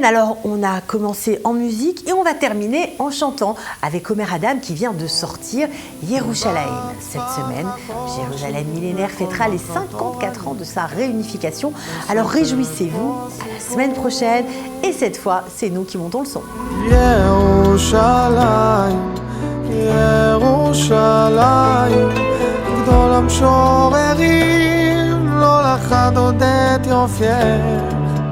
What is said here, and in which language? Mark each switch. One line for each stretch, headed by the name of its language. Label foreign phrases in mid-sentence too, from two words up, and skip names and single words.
French: Alors, on a commencé en musique et on va terminer en chantant avec Omer Adam qui vient de sortir Yerushalayim. Cette semaine, Jérusalem millénaire fêtera les 54 ans de sa réunification. Alors, réjouissez-vous, à la semaine prochaine. Et cette fois, c'est nous qui montons le son.
Hebrew: Yerushalayim, Yerushalayim, גדול המשוררים, לא לחד עוד את יופייך.